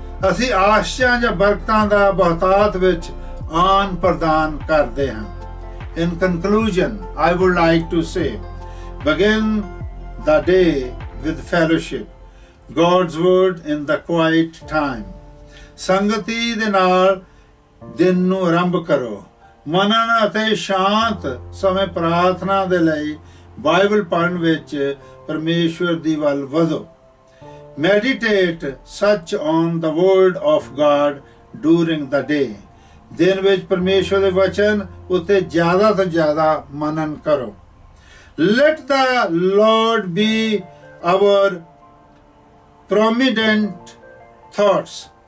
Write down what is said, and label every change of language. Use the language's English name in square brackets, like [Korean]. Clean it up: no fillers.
[Punjabi] ਅਸੀਂ ਆਸ਼ੀਆਂ ਜਾਂ ਬਰਕਤਾਂ ਦਾ ਬਹੁਤਾਤ ਵਿੱਚ ਆਨ ਪ੍ਰਦਾਨ ਕਰਦੇ ਹਾਂ। [English] In conclusion, I would like to say, begin the day with fellowship, God's word in the quiet time। [Punjabi] ਸੰਗਤੀ ਦੇ ਨਾਲ ਦਿਨ ਨੂੰ ਆਰੰਭ ਕਰੋ। ਮਨਨ ਅਤੇ ਸ਼ਾਂਤ ਸਮੇਂ ਪ੍ਰਾਰਥਨਾ ਦੇ ਲਈ ਬਾਈਬਲ ਪੜ੍ਹਨ ਵਿੱਚ ਪਰਮੇਸ਼ਵਰ ਦੀ ਵੱਲ ਵਧੋ। [English] Meditate such on the word of God during the day। [Punjabi] ਦਿਨ ਵਿੱਚ ਪਰਮੇਸ਼ਵਰ ਦੇ ਵਚਨ ਉੱਤੇ ਜ਼ਿਆਦਾ ਤੋਂ ਜ਼ਿਆਦਾ ਮਨਨ ਕਰੋ। [English] Let the Lord be our prominent thoughts।